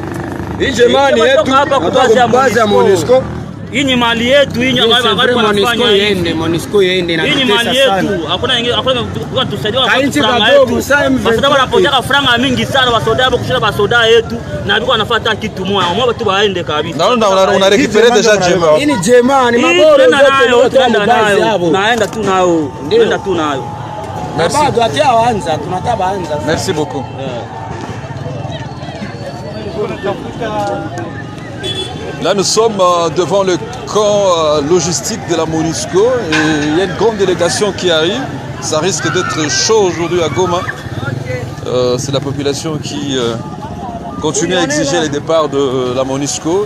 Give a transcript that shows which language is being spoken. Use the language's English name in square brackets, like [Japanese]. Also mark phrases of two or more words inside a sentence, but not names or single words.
[Swahili] Hii Jema ni yetu hapa kwa baadhi ya Monisco. Hii ni mali yetu, hii ni Monisco yende na hii ni mali yetu. Hakuna kwa tusaidia franga yetu. Wasoda wanapotaka franga mingi sana wasoda hapo kushinda wasoda yetu na alikuwa anafuata kitu moja. Wao tu waende kabisa. Naona una [French] récupérer déjà [Swahili] Jema. Hii ni Jema ni maboro zote tunaenda nayo. Naenda tu nayo. Naenda tu nayo. Merci. Bado hataanza, tunataka anza. [French] Merci beaucoup. Là, nous sommes devant le camp logistique de la Monisco et il y a une grande délégation qui arrive. Ça risque d'être chaud aujourd'hui à Goma. C'est la population qui continue à exiger le départ de la Monisco.